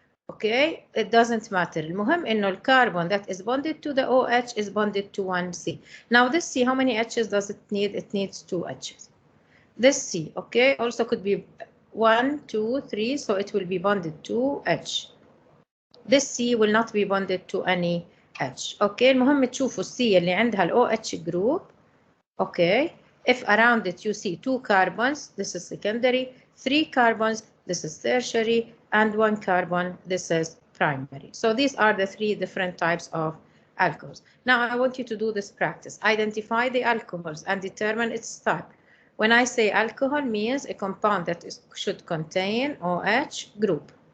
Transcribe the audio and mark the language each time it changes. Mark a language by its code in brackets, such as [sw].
[en] Okay, it doesn't matter. [ar] المهم إنه الكربون [en] that is bonded to the OH is bonded to 1 C. Now this C, how many H's does it need? It needs 2 H's. This C, okay, also could be 1, 2, 3, so it will be bonded to H. This C will not be bonded to any H. [ar] Okay, المهم تشوفوا C اللي عندها ال OH group. [en] Okay, if around it you see 2 carbons, this is secondary, 3 carbons, this is tertiary, and 1 carbon, this is primary. So these are the 3 different types of alcohols. Now I want you to do this practice. Identify the alcohols and determine its type. When I say alcohol, means a compound that should contain OH group.